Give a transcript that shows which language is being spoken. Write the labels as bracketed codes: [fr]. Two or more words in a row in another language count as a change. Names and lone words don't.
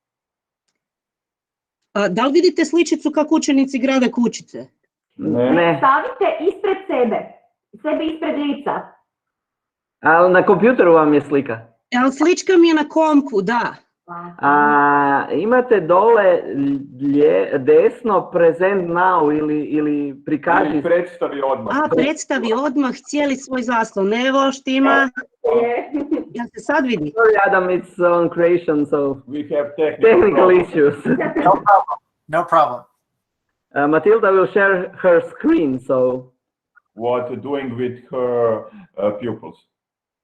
[hr] Da li vidite sličicu kako učenici grade kućice? Ne. Stavite ispred sebe ispred lica. Ali na kompjuteru vam je slika. Ali slička mi je na kompu, da. Imate dole desno [en] present now [hr] ili prikaži. Ili predstavi odmah. Predstavi odmah cijeli svoj zaslon. Evo štima. Ja se sad vidi. [en] Sorry Adam, it's on creation, so We have technical issues. No problem. Matilda will share her screen, so. What doing with her pupils.